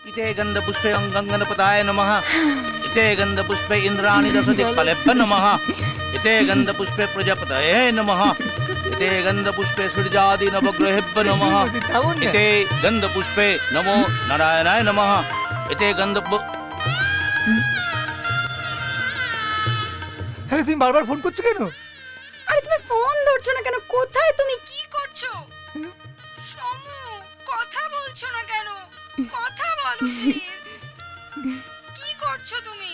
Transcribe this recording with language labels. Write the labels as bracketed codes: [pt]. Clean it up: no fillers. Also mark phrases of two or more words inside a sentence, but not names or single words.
[sa] इते गन्धपुष्पे गङ्गणपताय नमः इते गन्धपुष्पे इन्द्राणि दशदिक्पालेभ्यो नमः इते गन्धपुष्पे प्रजापतये नमः इते गन्धपुष्पे सूर्यादि नवग्रहेभ्यो नमः इते गन्धपुष्पे नमो नारायणाय नमः इते [bn] আরে তুমি বারবার ফোন করছো কেন? আরে তুমি ফোন ধরছো না কেন? কোথায় তুমি? কি করছো? সমু, কথা বলছো না কেন? কথা বলো প্লিজ। কি করছো তুমি?